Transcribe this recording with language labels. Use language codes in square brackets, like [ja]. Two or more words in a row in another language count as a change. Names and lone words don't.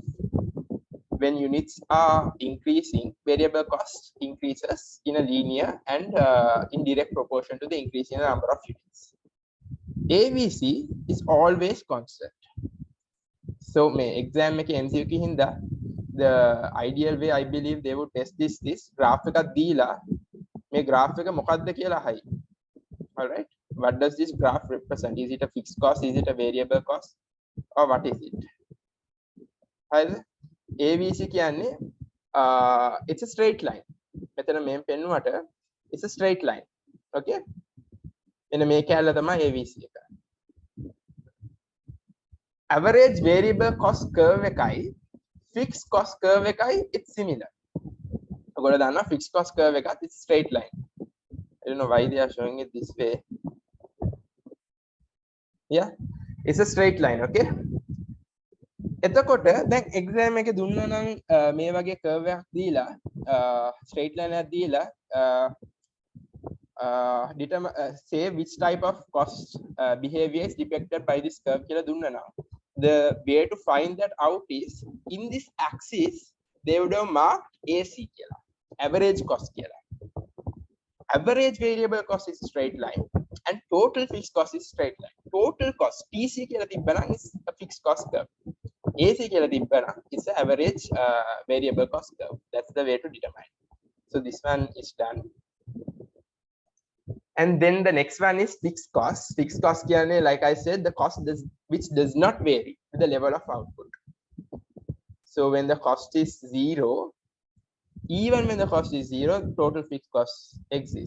[en] When units are increasing, variable cost increases in a linear and in direct proportion to the increase in the number of units. AVC is always constant. So [si] may exam make MCQ hinda, [en] the ideal way I believe they would test this graph [si] එක දීලා මේ graph එක මොකක්ද කියලා අහයි. [en] All right, what does this graph represent? Is it a fixed cost, is it a variable cost, or what is it? [si] හරිද? AVC කියන්නේ [en] it's a straight line. [si] මෙතන මෙන් පෙන්නුවට [en] it's a straight line. [si] Okay, එන මේ කැලල තමයි AVC එක. [en] Average variable cost curve එකයි fixed cost curve එකයි it's similar. [si] ඔයගොල්ලෝ දන්නවා [en] fixed cost curve එකත් it's straight line. I don't know why they are showing it this way. Yeah, it's a straight line. Okay, [si] එතකොට දැන් exam එකේ දුන්නා නම් මේ වගේ curve එකක් දීලා [en] straight line [si] එකක් දීලා [en] determine say which type of cost behavior is depicted by this curve [si] කියලා දුන්නා නම් [en] the way to find that out is in this axis they would have marked AC කියලා, average cost කියලා. Average variable cost is straight line and total fixed cost is straight line. Total cost TC [si] කියලා තිබ්බනම් [en] is a fixed cost curve. AC [si] කියලා තිබ්බනම් [en] is a average variable cost curve. That's the way to determine. So this one is done. And then the next one is fixed cost. Fixed cost කියන්නේ like I said the cost which does not vary with the level of output. So when the cost is 0, even when the cost is 0, total fixed cost exists.